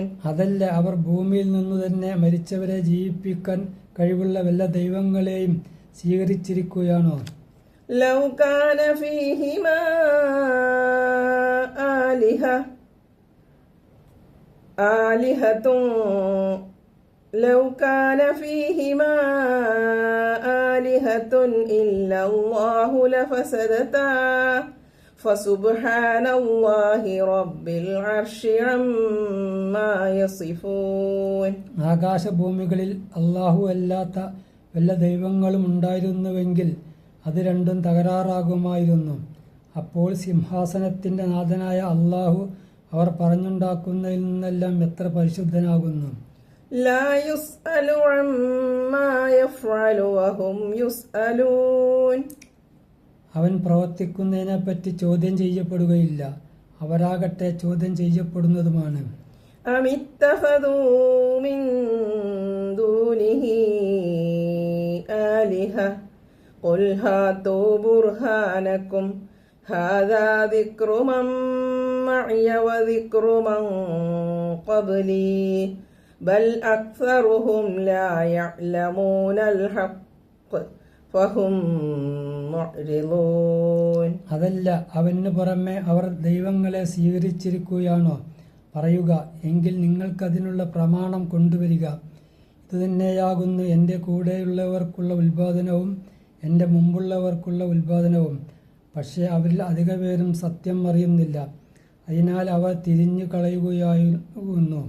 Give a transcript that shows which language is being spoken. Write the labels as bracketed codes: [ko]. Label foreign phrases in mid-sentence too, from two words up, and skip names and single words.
[ml] അതല്ല, അവർ ഭൂമിയിൽ നിന്നു തന്നെ മരിച്ചവരെ ജീവിപ്പിക്കാൻ കഴിവുള്ള വല്ല ദൈവങ്ങളെയും സ്വീകരിച്ചിരിക്കുകയാണോ? [ar] لو كان فيهما آلهة لو كان فيهما آلهة إلا الله لفسدتا فسبحان الله رب العرش عما يصفون. [ml] ആകാശഭൂമികളിൽ അല്ലാഹു അല്ലാത്ത വല്ല ദൈവങ്ങളും ഉണ്ടായിരുന്നുവെങ്കിൽ അത് രണ്ടും തകരാറാകുമായിരുന്നു. അപ്പോൾ സിംഹാസനത്തിന്റെ നാഥനായ അല്ലാഹു അവർ പറഞ്ഞുണ്ടാക്കുന്നതിൽ നിന്നെല്ലാം എത്ര പരിശുദ്ധനാകുന്നു. [ar] لا يسأل عما يفعل وهم يسألون. [ml] അവൻ പ്രവർത്തിക്കുന്നതിനെപ്പറ്റി ചോദ്യം ചെയ്യപ്പെടുകയില്ല, അവരാകട്ടെ ചോദ്യം ചെയ്യപ്പെടുന്നതുമാണ്. [ar] أم اتخذوا من دونه آلهة قل هاتوا برهانكم هذا ذكر من معي وذكر من قبلي بل أكثرهم لا يعلمون الحق فهم معرضون. [ml] അതല്ല, അവന് പുറമെ അവർ ദൈവങ്ങളെ സ്വീകരിച്ചിരിക്കുകയാണോ? പറയുക, എങ്കിൽ നിങ്ങൾക്കതിനുള്ള പ്രമാണം കൊണ്ടുവരിക. ഇതുതന്നെയാകുന്നു എൻ്റെ കൂടെയുള്ളവർക്കുള്ള ഉത്ബോധനവും എൻ്റെ മുമ്പുള്ളവർക്കുള്ള ഉത്ബോധനവും. പക്ഷേ അവരിൽ അധിക പേരും സത്യം അറിയുന്നില്ല, അതിനാൽ അവർ തിരിഞ്ഞു കളയുകയായിരുന്നു.